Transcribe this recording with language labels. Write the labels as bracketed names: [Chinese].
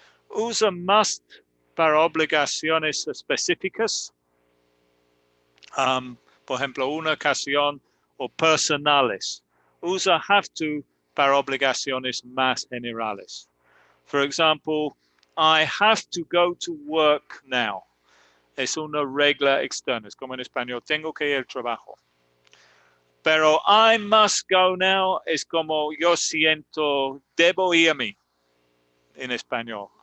[Spanish] Usa must para obligaciones específicas. Por ejemplo, una ocasión o personales. Usa have to para obligaciones más generales. [English] For example, I have to go to work now. [Spanish] Es una regla externa. Es como en español, tengo que ir al trabajo. Pero [English] I must go now [Spanish] es como yo siento, debo irme en español.